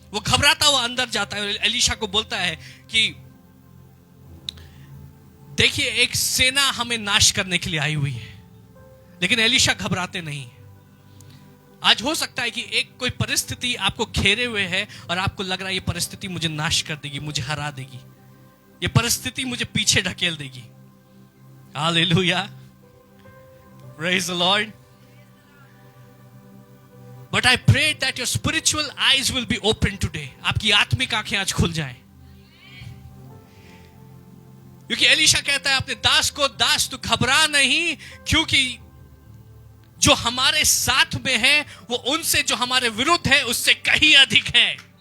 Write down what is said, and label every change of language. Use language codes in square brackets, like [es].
[hi] वो घबराता हुआ अंदर जाता है, एलीशा को बोलता है कि देखिए एक सेना हमें नाश करने के लिए आई हुई है। लेकिन एलीशा घबराते नहीं। आज हो सकता है कि एक कोई परिस्थिति आपको घेरे हुए है और आपको लग रहा है ये परिस्थिति मुझे नाश कर देगी, मुझे हरा देगी, ये परिस्थिति मुझे पीछे ढकेल देगी। [en] Hallelujah, praise the Lord. But I pray that your spiritual eyes will be open today. [hi] आपकी आत्मिक आंखें आज खुल जाएं। क्योंकि एलीशा कहता है अपने दास को, दास तू घबरा नहीं, क्योंकि जो हमारे साथ में है वो उनसे जो हमारे विरुद्ध है उससे कहीं अधिक है।